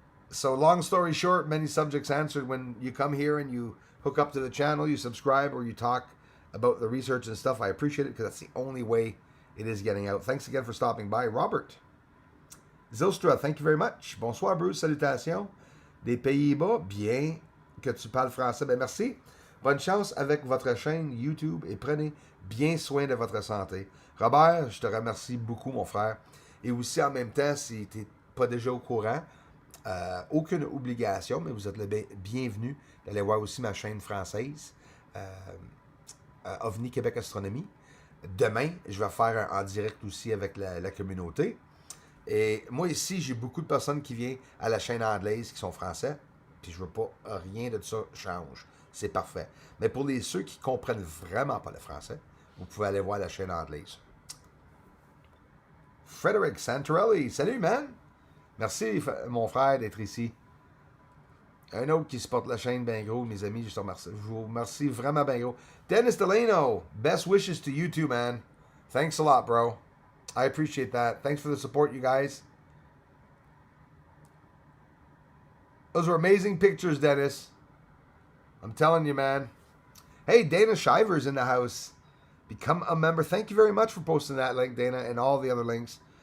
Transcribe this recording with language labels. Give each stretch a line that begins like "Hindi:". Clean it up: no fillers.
English: So long story short, many subjects answered. When you come here and you hook up to the channel, you subscribe, or you talk about the research and stuff, I appreciate it, because that's the only way it is getting out. Thanks again for stopping by. Robert Zilstra, thank you very much.
French: Bonsoir Bruce, salutations. Des Pays-Bas, bien que tu parles français. Ben merci. Bonne chance avec votre chaîne YouTube et prenez bien soin de votre santé. Robert, je te remercie beaucoup, mon frère. Et aussi, en même temps, si tu n'es pas déjà au courant, aucune obligation, mais vous êtes le bienvenu d'aller voir aussi ma chaîne française, OVNI Québec Astronomie. Demain, je vais faire en direct aussi avec la communauté. Et moi, ici, j'ai beaucoup de personnes qui viennent à la chaîne anglaise qui sont français, puis je veux pas rien de ça change. C'est parfait. Mais pour ceux qui comprennent vraiment pas le français, vous pouvez aller voir la chaîne anglaise. Frédéric Santorelli, salut, man! Merci, mon frère, d'être ici. Un autre qui supporte la chaîne bien gros, mes amis, je vous remercie vraiment bien gros.
English: Dennis Delano, best wishes to you too, man. Thanks a lot, bro. I appreciate that. Thanks for the support, you guys. Those were amazing pictures, Dennis. I'm telling you, man. Hey, Dana Shiver's in the house. Become a member. Thank you very much for posting that link, Dana, and all the other links.